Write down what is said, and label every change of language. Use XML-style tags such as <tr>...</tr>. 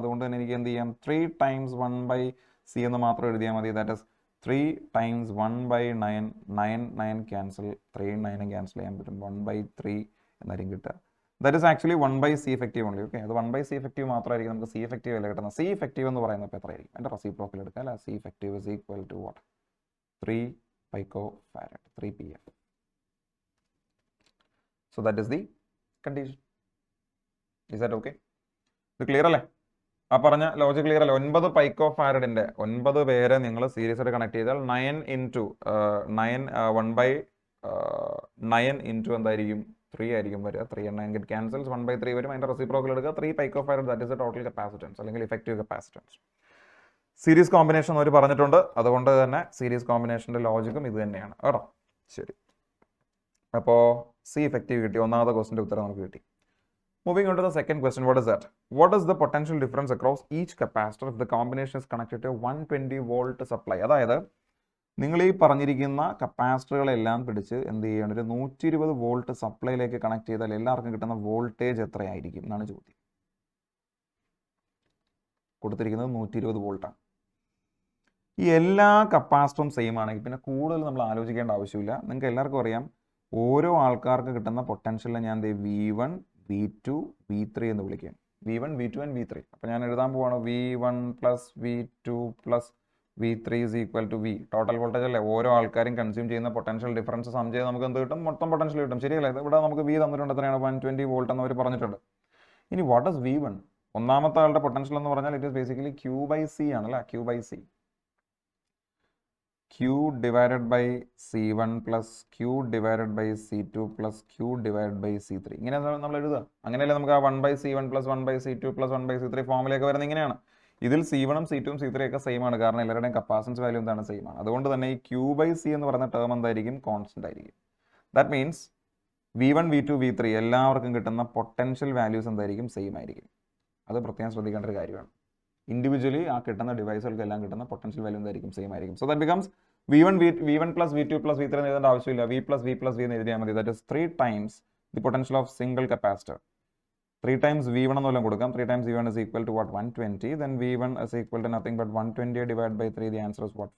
<ml>അതുകൊണ്ട് തന്നെ എനിക്ക് എന്ത് ചെയ്യാം, 3 ടൈംസ് 1/C എന്ന് മാത്രം എഴുതിയാൽ മതി.</ml> <en>That is 3 times 1/9. 9 cancel, 3 9 cancel</en> <ml>ചെയ്യാൻ പറ്റും. 1/3 എന്നായിരിക്കും കിട്ടുക.</ml> <en>That is actually 1/C effective ഓൺലി.</en> <ml>Okay, അത് 1/C effective മാത്രമായിരിക്കും നമുക്ക് C effective അല്ല കിട്ടുന്നത്. C effective എന്ന് പറയുന്നത് ഇപ്പോൾ എത്രയായിരിക്കും? എൻ്റെ റെസിപ്രോക്കൽ എടുക്കുക അല്ല.</ml> <en>C effective is equal to what? 3 picofarad, 3 PF. So that is the condition. Is that okay?</en> <ml>ഇത് ക്ലിയർ അല്ലേ? ആ പറഞ്ഞ ലോജിക് ക്ലിയർ അല്ലേ? 9 പൈക്കോഫാരഡിൻ്റെ 9 പേരെ നിങ്ങൾ സീരീസ് ആയിട്ട് കണക്ട് ചെയ്താൽ 9 ഇൻറ്റു 1/9 ഇൻറ്റു എന്തായിരിക്കും? 3 ആയിരിക്കും വരിക.</ml> <en>3 and 9 get cancels, 1/3</en> <ml>വരും. അതിൻ്റെ റെസിപ്രോക്കൽ എടുക്കുക. 3 പൈക്കോഫാരഡ്,</ml> <en>that is the total capacitance</en> <ml>അല്ലെങ്കിൽ ഇഫക്റ്റീവ് കപ്പാസിറ്റൻസ്. സീരീസ് കോമ്പിനേഷൻ അവർ പറഞ്ഞിട്ടുണ്ട്, അതുകൊണ്ട് തന്നെ സീരീസ് കോമ്പിനേഷൻ്റെ ലോജിക്കും ഇത് തന്നെയാണ് കേട്ടോ. ശരി, അപ്പോൾ സി ഇഫക്റ്റീവ് കിട്ടി. ഒന്നാമത്തെ ക്വസ്റ്റിൻ്റെ ഉത്തരം നമുക്ക് കിട്ടി.</ml> <en>Moving on to the second question, what is that? What is the potential difference across each capacitor if the combination is connected to 120 volt supply?</en> <ml>അതായത് നിങ്ങൾ ഈ പറഞ്ഞിരിക്കുന്ന കപ്പാസിറ്ററുകളെല്ലാം പിടിച്ച് എന്ത് ചെയ്യണം, ഒരു 120 വോൾട്ട് സപ്ലൈയിലേക്ക് കണക്ട് ചെയ്താൽ എല്ലാവർക്കും കിട്ടുന്ന വോൾട്ടേജ് എത്രയായിരിക്കും എന്നാണ് ചോദ്യം. കൊടുത്തിരിക്കുന്നത് 120 വോൾട്ടാണ്. ഈ എല്ലാ കപ്പാസിറ്ററും സെയിം ആണെങ്കിൽ പിന്നെ കൂടുതൽ നമ്മൾ ആലോചിക്കേണ്ട ആവശ്യമില്ല. നിങ്ങൾക്ക് എല്ലാവർക്കും അറിയാം, ഓരോ ആൾക്കാർക്ക് കിട്ടുന്ന പൊട്ടൻഷ്യലിനെ ഞാൻ V1 V2 V3 എന്ന് വിളിക്കാം. V1 V2 and V3. അപ്പോൾ ഞാൻ എഴുതാൻ പോവാണ് V1 plus V2 plus V3 is equal to V. Total voltage അല്ലേ. ഓരോ ആൾക്കാരും കൺസ്യൂം ചെയ്യുന്ന പൊട്ടൻഷ്യൽ ഡിഫറൻസ് സം ചെയ്ത് നമുക്ക് എന്ത് കിട്ടും? മൊത്തം പൊട്ടൻഷ്യൽ കിട്ടും. ശരിയല്ലേ? ഇവിടെ നമുക്ക് V തന്നിട്ടുണ്ട്, എത്രയാണ്? 120 വോൾട്ട് എന്ന് അവർ പറഞ്ഞിട്ടുണ്ട്. ഇനി വാട്ട് ഇസ് V1? ഒന്നാമത്തെ ആളുടെ പൊട്ടൻഷ്യൽ എന്ന് പറഞ്ഞാൽ</ml> <en>it is basically</en> <ml>Q/C ആണല്ലേ.</ml> <en>Q/C, Q divided by C1 plus Q divided by C2 plus Q divided by C3.</en> <ml>ഇങ്ങനെ നമ്മൾ എഴുതുക. അങ്ങനെയല്ലേ നമുക്ക് ആ 1/C1 plus 1/C2 plus 1/C3 ഫോമിലേക്ക് വരുന്നത് ഇങ്ങനെയാണ്. ഇതിൽ C1ഉം C2ഉം C3 ഒക്കെ സെയിം ആണ്, കാരണം എല്ലാവരുടെയും കപ്പാസിറ്റൻസ് വാല്യൂ എന്താണ്? സെയിം ആണ്. അതുകൊണ്ട് തന്നെ ഈ Q/C എന്ന് പറയുന്ന ടേം എന്തായിരിക്കും? കോൺസ്റ്റന്റ് ആയിരിക്കും. That means V1 V2 V3 എല്ലാവർക്കും കിട്ടുന്ന പൊട്ടൻഷ്യൽ വാല്യൂസ് എന്തായിരിക്കും? സെയിം ആയിരിക്കും. അത് പ്രത്യേകം ശ്രദ്ധിക്കേണ്ട ഒരു കാര്യമാണ്. ഇൻഡിവിജ്വലി ആ കിട്ടുന്ന ഡിവൈസുകൾക്ക് എല്ലാം കിട്ടുന്ന പൊട്ടൻഷ്യൽ വാല്യൂ എന്തായിരിക്കും? സെയിം ആയിരിക്കും.</ml> <en>so that becomes</en> <ml>V1 plus V2 plus V3 എന്ന് എഴുതേണ്ട ആവശ്യമില്ല. V plus V plus V എന്ന് എഴുതിയാൽ മതി.</ml> <en>That is 3 times the potential of single capacitor.</en> <ml>3 times V1 എന്നെല്ലാം കൊടുക്കാം.</ml> <en>3 ടൈംസ് V1 is equal to what? 120. Then V1 is equal to nothing but 120 divided by 3. The answer is what?</en>